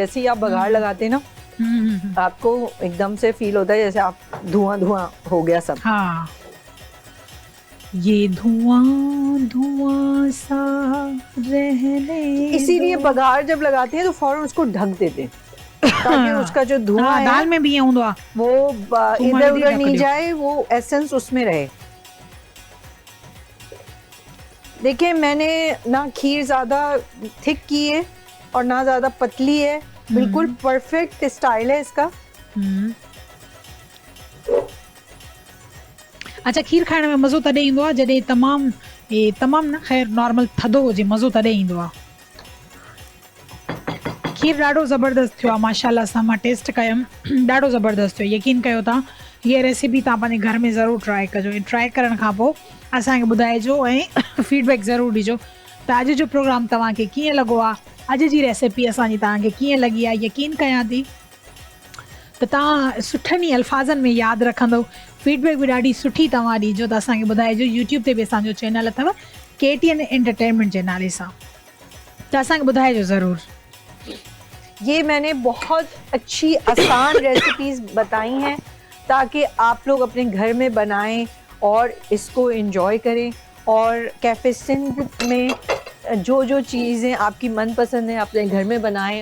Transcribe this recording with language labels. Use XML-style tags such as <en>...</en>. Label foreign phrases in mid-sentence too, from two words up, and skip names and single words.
<hi>जैसे ही आप बघार लगाते हैं ना, आपको एकदम से फील होता है जैसे आप धुआं धुआं हो गया सब। हाँ, ये धुआं धुआं सा रहने। इसीलिए बघार जब लगाते हैं तो फौरन उसको ढक देते हैं, ताकि उसका जो धुआं है</hi> <sd>दाल में भी ये हूंदो आहे,</sd> <hi>वो इधर उधर नहीं जाए, वो एसेंस उसमें रहे। देखिए, मैंने ना खीर ज़्यादा थिक की है और ना ज़्यादा पतली है, बिल्कुल परफेक्ट स्टाइल है इसका। अच्छा,</hi> <sd>खीर खाइण में मज़ो तॾहिं ईंदो आहे जॾहिं तमामु न ख़ैर नॉर्मल थधो हुजे, मज़ो तॾहिं ईंदो आहे। खीर ॾाढो ज़बरदस्त थियो आहे माशाल्लाह सां। मां टेस्ट कयमि, ॾाढो ज़बरदस्त थियो। यकीन कयो तव्हां, हीअ रेसिपी तव्हां पंहिंजे घर में ज़रूरु ट्राई कजो। ऐं ट्राई करण खां पोइ असांखे ॿुधाइजो ऐं फीडबैक ज़रूरु ॾिजो त अॼु जो प्रोग्राम तव्हांखे कीअं लॻो आहे, अॼु जी रेसिपी असांजी तव्हांखे कीअं लॻी आहे। यकीन कयां थी त तव्हां सुठनि ई अल्फाज़नि में यादि रखंदव। फीडबैक बि ॾाढी सुठी तव्हां ॾिजो त असांखे ॿुधाइजो। यूट्यूब ते बि असांजो चैनल अथव KTN एंटरटेनमेंट जे नाले सां, त असांखे ॿुधाइजो ज़रूरु।</sd> <hi>ये मैंने बहुत अच्छी आसान रेसिपीज़ बताई हैं ताकि आप लोग अपने घर में बनाएं और इसको एंजॉय करें। और कैफ़े सिंध में जो जो चीज़ें आपकी मनपसंद हैं अपने घर में बनाएं।</hi>